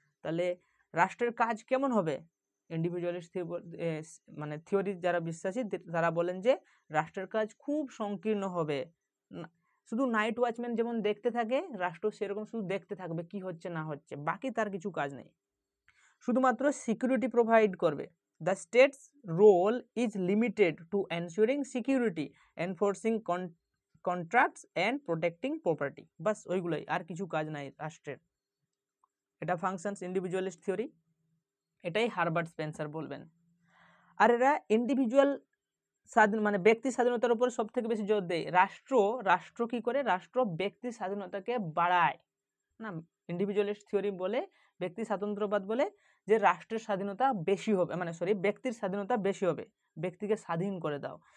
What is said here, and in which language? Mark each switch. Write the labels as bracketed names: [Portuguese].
[Bangla] তাহলে রাষ্ট্রের কাজ কেমন হবে? ইন্ডিভিজুয়ালিস্ট মানে থিওরি যারা বিশ্বাসী তারা বলেন যে রাষ্ট্রের কাজ খুব সংকীর্ণ হবে, শুধু নাইট ওয়াচম্যান যেমন দেখতে থাকে রাষ্ট্র সেরকম শুধু দেখতে থাকবে কি হচ্ছে না হচ্ছে, বাকি তার কিছু কাজ নেই, শুধুমাত্র সিকিউরিটি প্রোভাইড করবে। [English] The state's role is limited to ensuring security, enforcing contracts and protecting property. [Bangla] বাস ওইগুলোই, আর কিছু কাজ নাই রাষ্ট্রের। এটা ফাংশনস ইন্ডিভিজুয়ালিস্ট থিওরি, এটাই হারবার্ট স্পেন্সার বলবেন। আর এরা ইন্ডিভিজুয়াল স্বাধীন মানে ব্যক্তি স্বাধীনতার উপর সব থেকে বেশি জোর দেয়। রাষ্ট্র কি করে? রাষ্ট্র ব্যক্তি স্বাধীনতাকে বাড়ায় না। ইন্ডিভিজুয়ালিস্ট থিওরি বলে, ব্যক্তি স্বাতন্ত্র্যবাদ বলে যে রাষ্ট্রের স্বাধীনতা বেশি হবে, মানে ব্যক্তির স্বাধীনতা বেশি হবে, ব্যক্তিকে স্বাধীন করে দাও।